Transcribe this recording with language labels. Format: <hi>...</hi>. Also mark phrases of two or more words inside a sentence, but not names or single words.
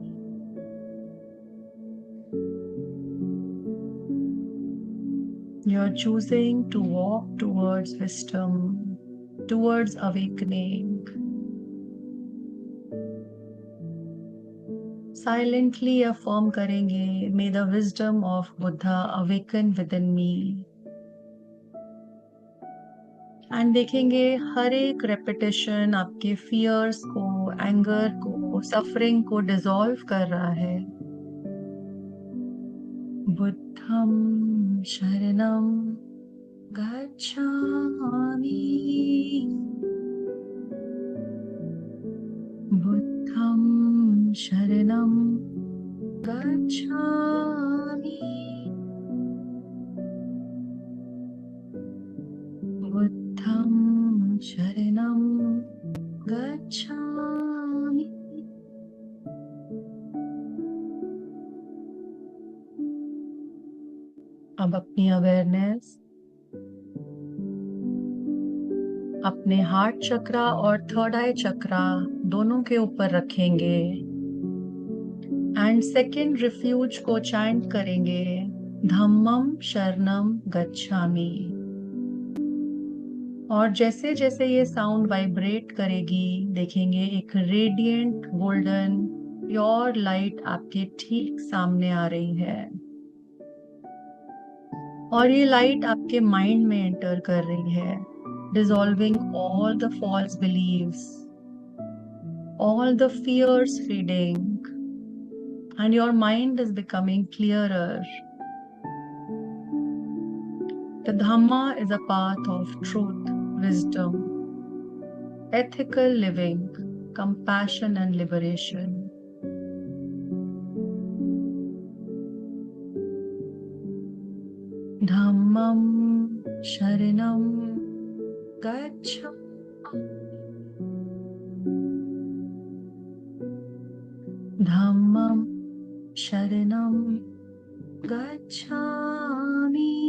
<en>You're choosing to walk towards wisdom, towards awakening. Silently affirm करेंगे, may the wisdom of Buddha awaken within me.</en> <hi>And देखेंगे हर एक repetition आपके fears को, anger को, suffering को dissolve कर रहा है.</hi> <pi>बुद्धम शरणम गच्छामि, बुद्धम शरणम गच्छामि, बुद्धम शरणम गच्छामि.</pi> <hi>अब अपनी अवेयरनेस अपने</hi> <en>heart chakra</en> <hi>और</hi> <en>third eye chakra</en> <hi>दोनों के ऊपर रखेंगे</hi> <en>and second refuge</en> <hi>को चैंट करेंगे</hi> <pi>धम्मम शरणम गच्छामि.</pi> <hi>और जैसे जैसे ये साउंड वाइब्रेट करेगी देखेंगे एक</hi> <en>radiant golden pure light</en> <hi>आपके ठीक सामने आ रही है और ये लाइट आपके माइंड में एंटर कर रही है,</hi> <en>dissolving all the false beliefs, all the fears fading, and your mind is becoming clearer. The Dhamma is a path of truth, wisdom, ethical living, compassion and liberation.</en> <pi>Dhammam Sharanam Gacchami, Dhammam Sharanam Gacchami,</pi>